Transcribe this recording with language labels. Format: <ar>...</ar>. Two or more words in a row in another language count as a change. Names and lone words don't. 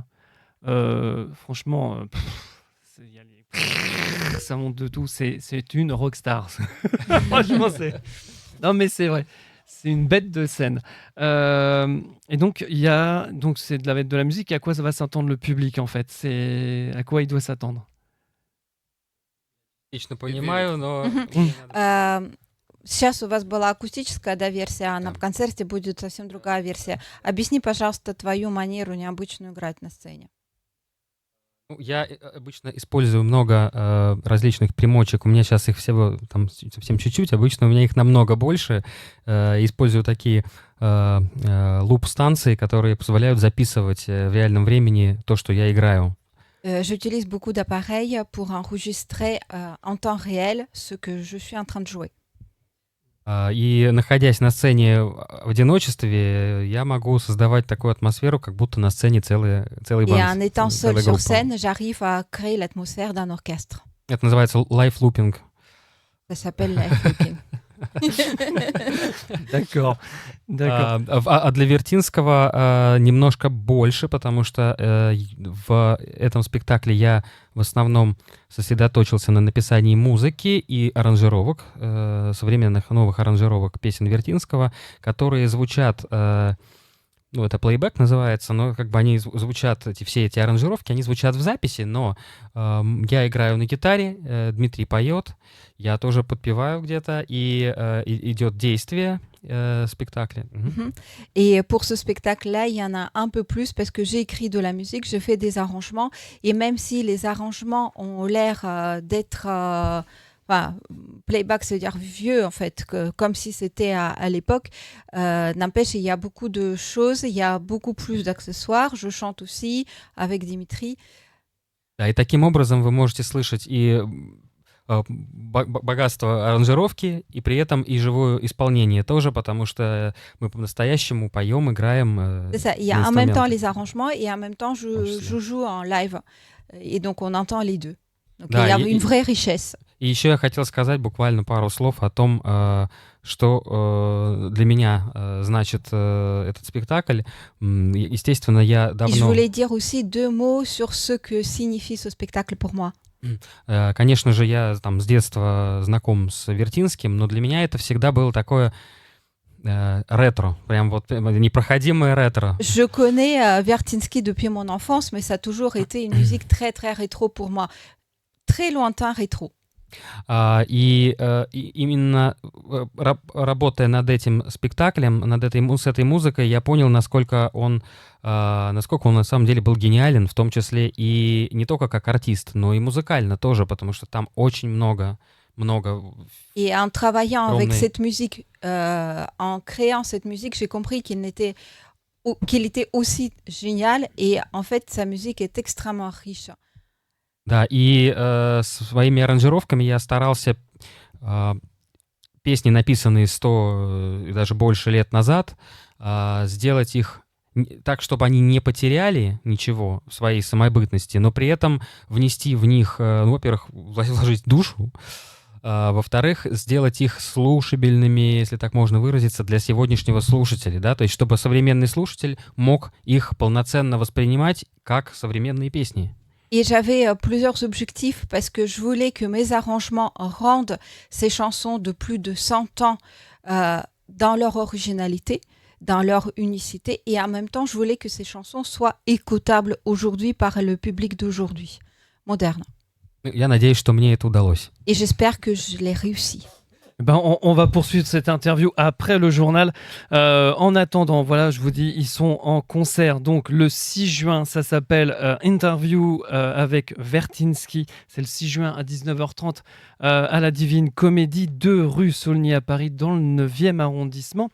<fr>Franchement, ça monte de tout. C'est une rockstar. Franchement, non, mais c'est vrai. C'est une bête de scène. Et donc, c'est de la musique. À quoi ça va s'attendre le public en fait? C'est à quoi il doit s'attendre?</fr> <ru>Отлично понимаю, но... Сейчас у вас была акустическая версия, а на концерте будет совсем другая версия. Объясни, пожалуйста, твою манеру необычную играть на сцене. Я обычно использую много различных примочек. У меня сейчас их всего там совсем чуть-чуть. Обычно у меня их намного больше. Использую такие луп-станции, которые позволяют записывать в реальном времени то, что я играю.</ru> <fr>J'utilise beaucoup d'appareils pour enregistrer en temps réel ce que je suis en train de jouer.</fr> <ru>И находясь на сцене в одиночестве, я могу создавать такую атмосферу, как будто на сцене целый банд.</ru> <fr>Et en étant seul sur scène, j'arrive à créer l'atmosphère d'un orchestre.</fr> <ru>Это называется</ru> <en>live looping.</en> <fr>Ça s'appelle</fr> <en>live looping.</en> <fr>D'accord.</fr> <ru>А для Вертинского немножко больше, потому что в этом спектакле я в основном сосредоточился на написании музыки и аранжировок, современных новых аранжировок песен Вертинского, которые звучат, это плейбэк называется, но как бы они звучат, все эти аранжировки, они звучат в записи, но я играю на гитаре, Дмитрий поет, я тоже подпеваю где-то, и идет действие spectacle.</ru> <fr>Et pour ce spectacle-là, il y en a un peu plus parce que j'ai écrit de la musique, je fais des arrangements, et même si les arrangements ont l'air d'être... playback, c'est-à-dire vieux, en fait, comme si c'était à l'époque. N'empêche, il y a beaucoup de choses, il y a beaucoup plus d'accessoires. Je chante aussi avec Dimitri.</fr> <ru>Да, и таким образом вы можете слышать и богатство аранжировки, и при этом и живое исполнение тоже, потому что мы по-настоящему поем, играем.</ru> <fr>C'est ça, il y a en même temps les arrangements et en même temps je joue en live. Et donc on entend les deux. Donc</fr> <ru>да,</ru> <fr>il y a une vraie richesse.</fr> <ru>И еще я хотел сказать буквально пару слов о том, что для меня значит этот спектакль. Естественно, я давно...</ru> <fr>Et je voulais dire aussi 2 mots sur ce que signifie ce spectacle pour moi.</fr> <ru>Конечно же, я там с детства знаком с Вертинским, но для меня это всегда было такое ретро, прям вот непроходимое ретро.</ru> <fr>Je connais Vertinsky depuis mon enfance, mais ça a toujours été une musique très très rétro pour moi. Très lointain rétro.</fr> <ru>И именно работая над этим спектаклем, с этой музыкой, я понял, насколько он на самом деле был гениален, в том числе и не только как артист, но и музыкально тоже, потому что там очень много.</ru> <fr>Et en travaillant avec cette musique, en créant cette musique, j'ai compris qu'il était aussi génial, et en fait, sa musique est extrêmement riche.</fr> <ru>Да, и своими аранжировками я старался песни, написанные 100 и даже больше лет назад, сделать их так, чтобы они не потеряли ничего в своей самобытности, но при этом внести в них, во-первых, вложить душу, во-вторых, сделать их слушабельными, если так можно выразиться, для сегодняшнего слушателя, да, то есть чтобы современный слушатель мог их полноценно воспринимать как современные песни.</ru> <fr>Et j'avais plusieurs objectifs parce que je voulais que mes arrangements rendent ces chansons de plus de 100 ans dans leur originalité, dans leur unicité, et en même temps, je voulais que ces chansons soient écoutables aujourd'hui par le public d'aujourd'hui, moderne.</fr> <ru>Я надеюсь, что мне это удалось.</ru> <fr>Et j'espère que je l'ai réussi. On va poursuivre cette interview après le journal. En attendant, voilà, je vous dis, ils sont en concert. Donc le 6 juin, ça s'appelle Interview avec Vertinsky. C'est le 6 juin à 19h30 à la Divine Comédie, 2 rue Saulnier à Paris, dans le 9e arrondissement.</fr>